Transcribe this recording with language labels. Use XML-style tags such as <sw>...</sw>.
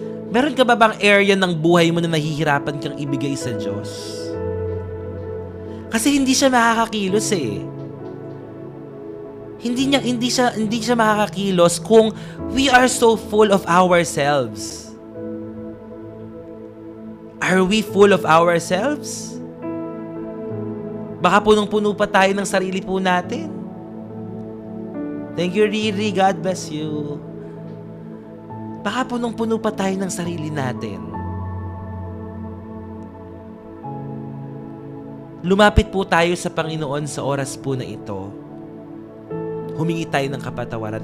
<tl>Meron ka ba bang area ng buhay mo na nahihirapan kang ibigay sa Diyos? Kasi hindi siya makakakilos eh. Hindi siya makakakilos kung</tl> <en>we are so full of ourselves. Are we full of ourselves?</en> <tl>Baka punong-puno pa tayo ng sarili po natin.</tl> <en>Thank you,</en> <tl>Riri.</tl> <en>God bless you.</en> <tl>Baka punong-puno pa tayo ng sarili natin. Lumapit po tayo sa Panginoon sa oras po na ito. Humingi tayo ng kapatawaran.</tl>